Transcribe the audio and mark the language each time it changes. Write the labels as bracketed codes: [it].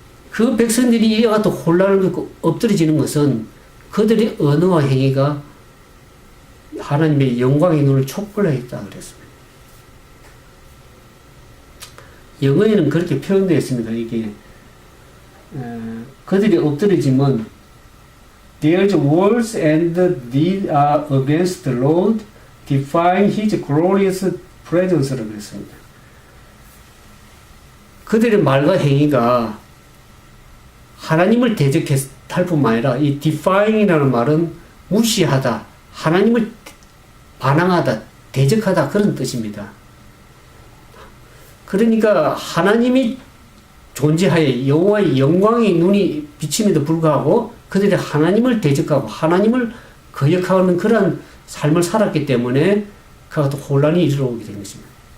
[ko] 그 백성들이 이와 같은 혼란을 겪고 엎드려지는 것은 그들의 언어와 행위가 하나님의 영광의 눈을 촉발하였다 그랬습니다. 영어에는 그렇게 표현되어 있습니다. 이게 그들이 엎드려지면 [en] Their words and deeds are against the Lord, defying His glorious presence라고 [ko] 했습니다. 그들의 말과 행위가 하나님을 대적할 뿐만 아니라 이 defying이라는 말은 무시하다, 하나님을 반항하다, 대적하다 그런 뜻입니다. 그러니까 하나님이 존재하에 여호와의 영광의 눈이 비침에도 불구하고 그들이 하나님을 대적하고 하나님을 거역하는 그런 삶을 살았기 때문에 그와 같은 혼란이 이르러오게 된 것입니다.